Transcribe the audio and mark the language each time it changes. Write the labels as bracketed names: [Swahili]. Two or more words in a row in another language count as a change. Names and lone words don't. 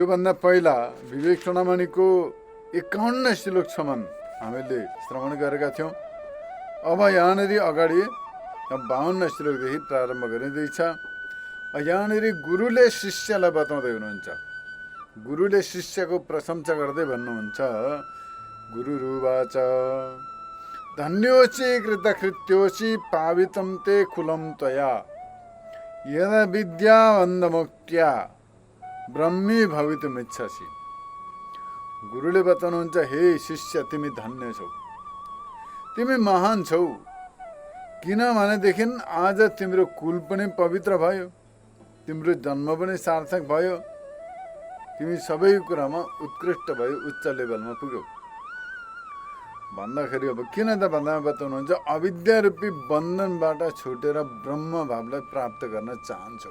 [Nepali] योभन्दा पहिला विवेक चूडामणिको 51 श्लोकसम्म हामीले श्रवण गरेका थियौँ। अब यहाँनिर अगाडि 52 श्लोकदेखि प्रारम्भ गरिँदैछ। यहाँनिर गुरुले शिष्यलाई बताउँदै हुनुहुन्छ। गुरुले शिष्यको प्रशंसा गर्दै भन्नुहुन्छ, [Sanskrit] गुरुरुवाच धन्योऽसि कृतकृत्योऽसि पावितं ते कुलं त्वया यदा विद्यावन्दमुक्त्या ब्रह्मी भवितुमिच्छसि। [Nepali] गुरुले बताउनुहुन्छ, हे शिष्य, तिमी धन्य छौ, तिमी महान छौ। किनभनेदेखि आज तिम्रो कुल पनि पवित्र भयो, तिम्रो जन्म पनि सार्थक भयो, तिमी सबै कुरामा उत्कृष्ट भयो, उच्च लेभलमा पुग्यौ भन्दाखेरि अब किन त भन्दा बताउनुहुन्छ, अविद्या रूपी बन्धनबाट छुटेर ब्रह्म भावलाई प्राप्त गर्न चाहन्छौ।